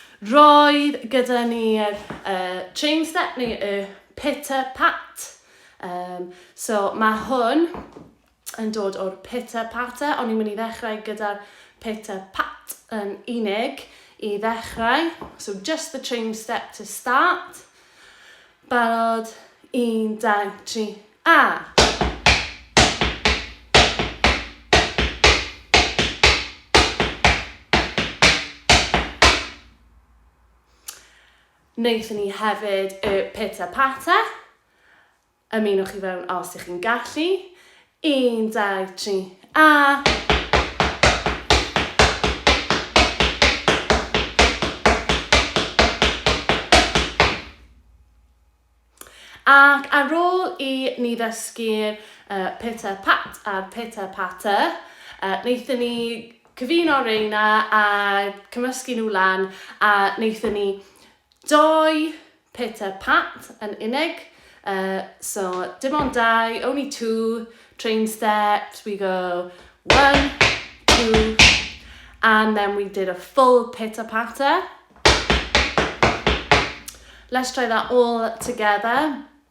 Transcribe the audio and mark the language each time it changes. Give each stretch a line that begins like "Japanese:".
Welsh: Roedd gyda ni'r chain step neu y pitter-pat. So mae hwn yn dod o'r pitter-patter, ond ni'n mynd i ddechrau gyda'r pitter-pat yn unig i ddechrau.
English: So just the chain step to start.
Welsh: Barod, 1, 2, 3, a... Wnaethon ni hefyd y pitter-patter. Ymunwch i fewn os ych chi'n gallu. 1, 2, 3, a... Ac ar ôl i ni ddysgu'r pitter-pat a'r pitter-patter, wnaethon ni cyfuno reina a cymysgu nhw lan, a wnaethon ni 2 pitter-pat yn unig. So dim ond 2,
English: only 2 train steps. We go 1, 2, and then we did a full pitter-patter. Let's try that all together.